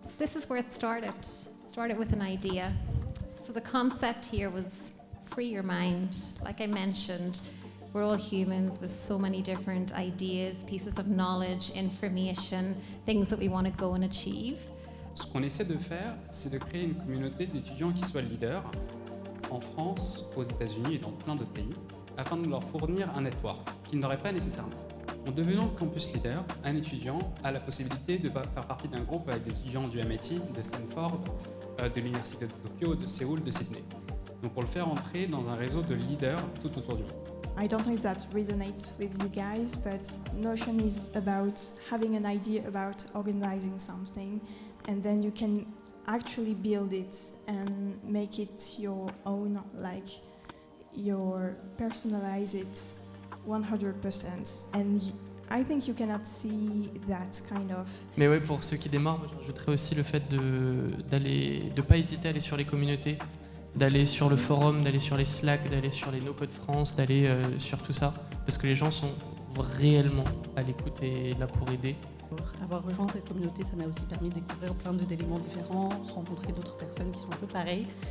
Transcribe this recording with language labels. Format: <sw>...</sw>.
<en>this is where it started. It started with an idea. So the concept here was free your mind. Like I mentioned, we're all humans with so many different ideas, pieces of knowledge, information, things that we want to go and achieve.</en> <fr>Ce qu'on essaie de faire, c'est de créer une communauté d'étudiants qui soient leaders en France, aux États-Unis et dans plein d'autres pays, afin de leur fournir un network qu'ils n'auraient pas nécessairement. En devenant campus leader, un étudiant a la possibilité de faire partie d'un groupe avec des étudiants du MIT, de Stanford, de l'Université de Tokyo, de Séoul, de Sydney. Donc pour le faire entrer dans un réseau de leaders tout autour du monde.</fr> <en>I don't know if that resonates with you guys, but Notion is about having an idea about organizing something, and then you can actually build it and make it your own, like your personalize it 100%. And I think you cannot see that kind of.</en> <fr>Mais ouais, pour ceux qui démarrent, moi, j'ajouterais aussi le fait de pas hésiter à aller sur les communautés, d'aller sur le forum, d'aller sur les Slack, d'aller sur les No Code France, d'aller sur tout ça, parce que les gens sont réellement à l'écoute et là pour aider. Avoir rejoint cette communauté, ça m'a aussi permis de découvrir plein d'éléments différents, rencontrer d'autres personnes qui sont un peu pareilles.</fr>